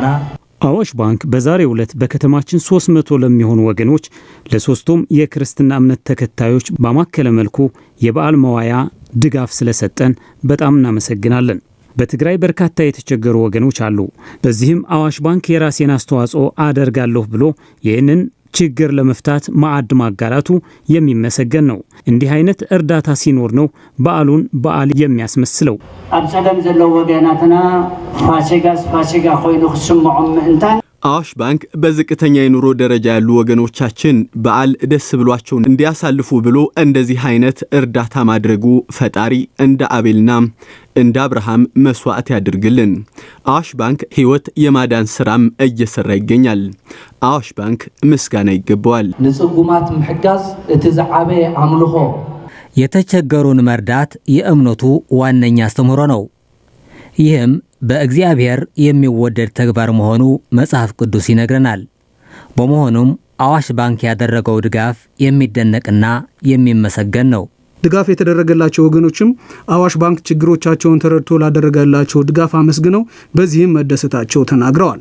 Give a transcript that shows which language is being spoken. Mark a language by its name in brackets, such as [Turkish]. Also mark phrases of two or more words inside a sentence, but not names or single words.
[Amharic] አዋሽ ባንክ በዛሬው ዕለት በከተማችን 300 ለሚሆኑ ወገኖች ለሶስቱም የክርስትና እምነት ተከታዮች በማከለ መልኩ የበዓል መዋያ ድጋፍ ስለሰጠን በጣም እናመሰግናለን። በትግራይ በርካታ የተቸገሩ ወገኖች አሉ። በዚህም አዋሽ ባንክ የራሴን አስተዋጽኦ አደርጋለሁ ብሎ ይህንን ችግር ለመፍታት ማዕድ ማጋራቱ የሚመሰገን ነው። እንዲህ አይነት እርዳታ ሲኖር ነው በዓሉን በዓል የሚያስመስለው። [Tigrinya] አብጸደም ዘለው ወገናትና ፋሲጋ ኮይኑ ክስምዖም ምእንታን [Amharic] አዋሽ ባንክ በዝቅተኛ የኑሮ ደረጃ ያሉ ወገኖቻችን በዓል ደስ ብሏቸው እንዲያሳልፉ ብሎ እንደዚህ አይነት እርዳታ ማድረጉ ፈጣሪ እንደ አቤልና እንደ አብርሃም መስዋዕት ያድርግልን። አዋሽ ባንክ ህይወት የማዳን ስራም እየሰራ ይገኛል። አዋሽ ባንክ ምስጋና ይገባዋል። [Tigrinya] ንጽጉማት ምሕጋዝ እቲ ዝዓበየ አምልኾ [Amharic] የተቸገሩን መርዳት የእምነቱ ዋነኛ አስተምህሮ ነው። ይህም በእግዚአብሔር የሚወደድ ተግባር መሆኑ መጽሐፍ ቅዱስ ይነግረናል። በመሆኑም አዋሽ ባንክ ያደረገው ድጋፍ የሚደነቅና የሚመሰገን ነው። ድጋፍ የተደረገላቸው ወገኖችም አዋሽ ባንክ ችግሮቻቸውን ተረድቶ ላደረገላቸው ድጋፍ አመስግነው በዚህም መደሰታቸው ተናግረዋል።